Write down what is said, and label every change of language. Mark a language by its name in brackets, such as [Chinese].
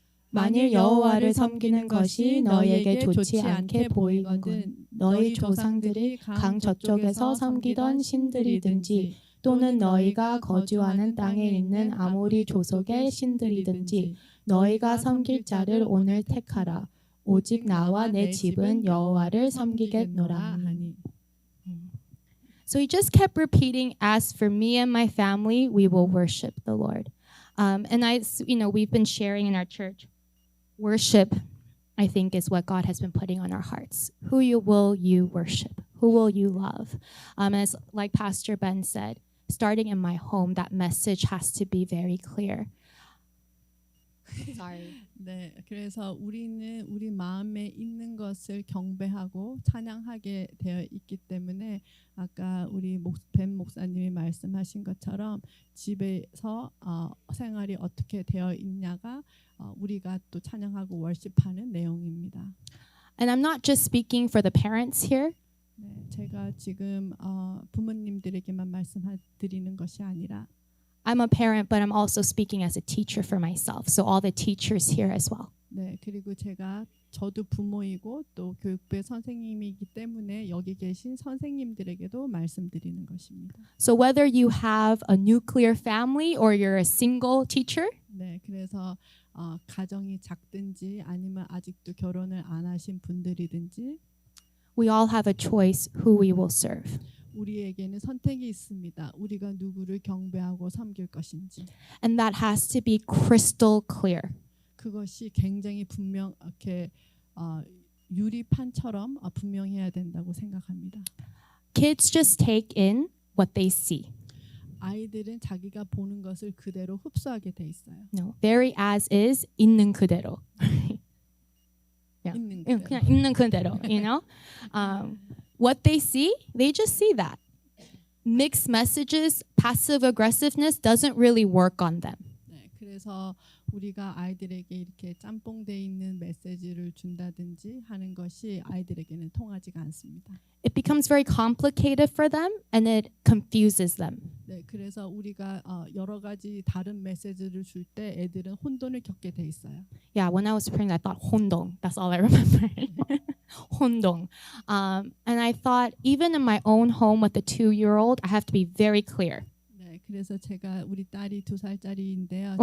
[Korean] 만일 여호와를 섬기는 것이 너희에게 좋지 않게 보이거든 너희 조상들이 강 저쪽에서 섬기던 신들이든지 또는 너희가 거주하는 땅에 있는 아모리 조속의 신들이든지 너희가 섬길 자를 오늘 택하라. 오직 나와 내 집은 여호와를 섬기겠노라 하니. [English] So he just kept repeating, as for me and my family, we will worship the Lord. And we've been sharing in our church, worship, I think, is what God has been putting on our hearts. Who will you worship? Who will you love? As like Pastor Ben said, starting in my home, that message has to be very clear. Sorry. [Korean] 네, 그래서 우리는 우리 마음에 있는 것을 경배하고 찬양하게 되어 있기 때문에 아까 우리 벤 목사님이 말씀하신 것처럼 집에서 생활이 어떻게 되어 있냐가 우리가 또 찬양하고 월십하는 내용입니다. [English] And I'm not just speaking for the parents here. [Korean] 네, 제가 지금 부모님들에게만 말씀드리는 것이 아니라 [English] I'm a parent, but I'm also speaking as a teacher for myself. So all the teachers here as well. [Korean] 네, 그리고 저도 부모이고 또 교육부의 선생님이기 때문에 여기 계신 선생님들에게도 말씀드리는 것입니다. [English] So whether you have a nuclear family or you're a single teacher, [Korean] 네, 그래서 가정이 작든지 아니면 아직도 결혼을 안 하신 분들이든지 [English] we all have a choice who we will serve. [Korean] 우리에게는 선택이 있습니다. 우리가 누구를 경배하고 섬길 것인지. [English] And that has to be crystal clear. [Korean] 그것이 굉장히 분명하게 유리판처럼 분명해야 된다고 생각합니다. [English] Kids just take in what they see. [Korean] 아이들은 자기가 보는 것을 그대로 흡수하게 돼 있어요. [English] No, very as is, [Korean] 있는 그대로. 있는 그대로. 그냥 있는 그대로, [English] you know? What they see, they just see that. Mixed messages, passive aggressiveness doesn't really work on them. [Korean] 네, 그래서 우리가 아이들에게 이렇게 짬뽕돼 있는 메시지를 준다든지 하는 것이 아이들에게는 통하지가 않습니다. [English] It becomes very complicated for them and it confuses them. [Korean] 네, 그래서 우리가 여러 가지 다른 메시지를 줄 때 애들은 혼돈을 겪게 돼 있어요. [English] Yeah, when I was praying, I thought 혼동. That's all I remember. 혼동. And I thought, even in my own home with the 2-year-old, I have to be very clear. [Korean] 네, 그래서 제가 우리 딸이 2살짜리인데요.